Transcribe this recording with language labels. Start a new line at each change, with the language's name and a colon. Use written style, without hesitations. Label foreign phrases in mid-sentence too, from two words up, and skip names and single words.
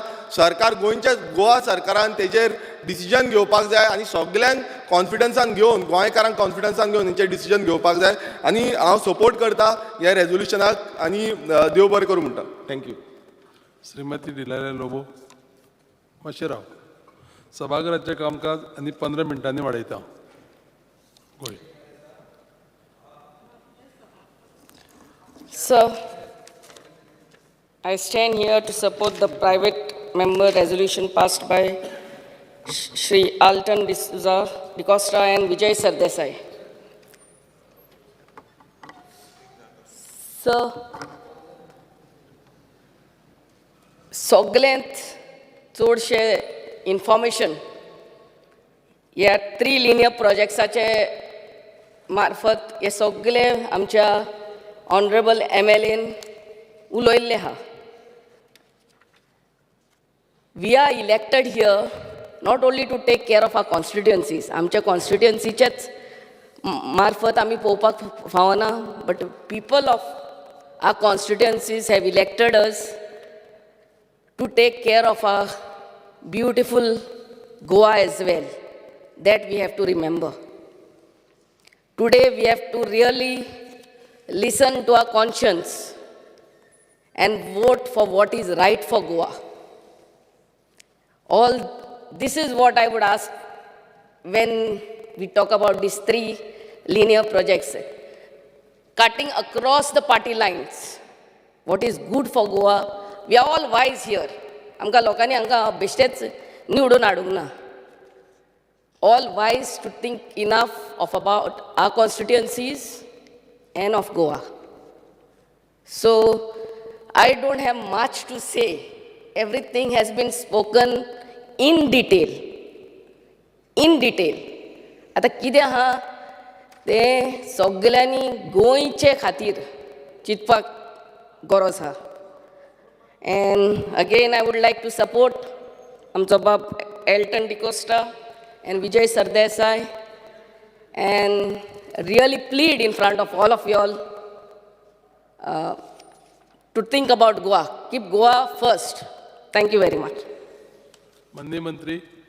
Konkani: सरकार गोवा सरकारान तेजेर डिसिजन घेवपाक जाय आनी सगळ्यांक कॉन्फिडन्सान घेवन, गोंयकारांक कॉन्फिडन्सान घेवन हेंचेर डिसिजन घेवपाक जाय. आनी हांव सपोर्ट करता ह्या रेजोल्युशनाक आनी देव बरें करूं म्हणटा. थँक्यू. श्रीमती डिलारे लोबो. मातशें राव. सभागृहाचें कामकाज आनी 15 मिनटांनी वाडयता. गोय.
English: Sir, I stand here to support the private member resolution passed by Shri Alton D'Costa and Vijay Sardesai. Sir,
Konkani: सगळ्यांत चडशे इन्फॉर्मेशन ह्या 3 लिनियर प्रोजेक्ट्साचे मार्फत हे सगळे आमच्या ऑनरेबल MLAन उलयल्ले आहा.
English: We are elected here not only to take care of our constituencies,
Konkani: आमच्या कॉन्स्टिट्युएन्सीचेच मार्फत आमी पळोवपाक फावना,
English: but people of our constituencies have elected us to take care of our beautiful Goa as well. That we have to remember. Today we have to really listen to our conscience and vote for what is right for Goa. This is what I would ask when we talk about these 3 linear projects. Cutting across the party lines, what is good for Goa. We are all wise here.
Konkani: आमकां लोकांनी हांगा बेश्टेच निवडून हाडूंक ना.
English: All wise to think enough of about our constituencies and of Goa. So I don't have much to say. Everything has been spoken in detail. In detail.
Konkani: आता कितें आहा तें सगल्यांनी गोंयचे खातीर चिंतपाक गरज आहा.
English: And again, I would like to support
Konkani: आमचो बाब
English: Elton D'Costa and Vijay Sardesai, and really plead in front of all of you all to think about Goa. Keep Goa first. Thank you very much. Mandi Mantri.